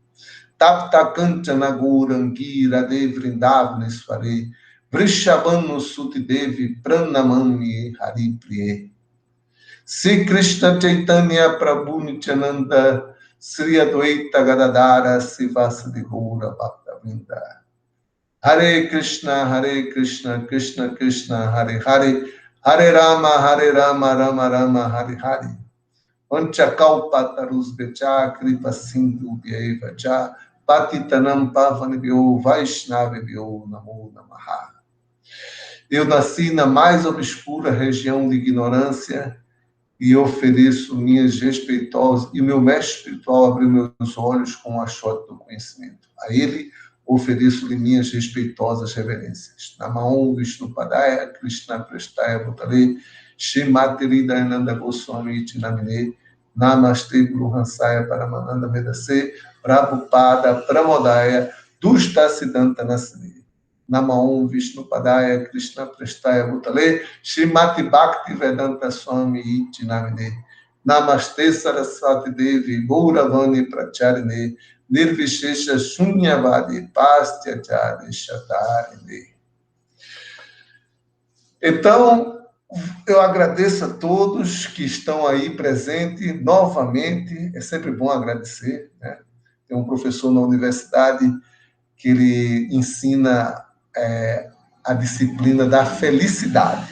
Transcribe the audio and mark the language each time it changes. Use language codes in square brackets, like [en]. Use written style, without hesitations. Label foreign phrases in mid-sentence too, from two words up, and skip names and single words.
[sa] तप्त काञ्चन गौराङ्गि राधे वृन्दावनेश्वरि वृषभानु सुतेदेवि प्रणमामि हरि प्रिये श्री कृष्ण चैतन्य प्रभु नित्यानन्द श्री अद्वैत गदाधर श्रीवासादि गौर भक्त वृन्द हरे कृष्ण, कृष्ण कृष्ण, हरे हरे, हरे राम, राम राम, हरे हरे. वाञ्छाकल्पतरुभ्यश् च, कृपा सिन्धुभ्य एव च, पतितानां पावनेभ्यो, वैष्णवेभ्यो, नमो नमः. [pt] Eu nasci na mais obscura região de ignorância e ofereço minhas respeitosas, e o meu mestre espiritual abriu meus olhos com o achote do conhecimento. A ele ofereço-lhe minhas respeitosas reverências. [sa] नम ॐ विष्णुपादाय, कृष्ण प्रेष्ठाय भूतले, श्रीमती हृदयानन्द गोस्वामी इति नामिने, नमस्ते गुरु हंसाय परमानन्द वेदसे, प्रभुपाद प्रमोदाय, दुष्ट सिद्धान्त नाशिने. नम ॐ विष्णुपादाय, कृष्ण प्रेष्ठाय भूतले, श्रीमती भक्ति वेदान्त स्वामी इति नामिने, नमस्ते सरस्वती देवी, गौरवाणी प्रचारिणे, निर्विशेष शून्यवादि पाश्चात्याचारि शतारिणे. [pt] Então, eu agradeço a todos que estão aí presentes novamente. É sempre bom agradecer, né? Tem um professor na universidade que ele ensina a disciplina da felicidade.